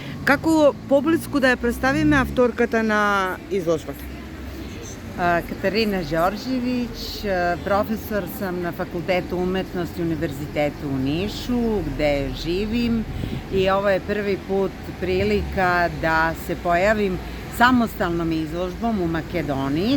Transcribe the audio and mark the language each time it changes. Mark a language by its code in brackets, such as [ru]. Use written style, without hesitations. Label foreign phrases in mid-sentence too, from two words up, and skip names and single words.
[mk] Како поблиску да ја представиме авторката на изложбата? [sr] Katarina Đorđević, profesor sam na Fakultetu umetnosti Univerzitetu u Nišu, gde živim i ovo je prvi put prilika da se pojavim samostalnom izložbom u Makedoniji.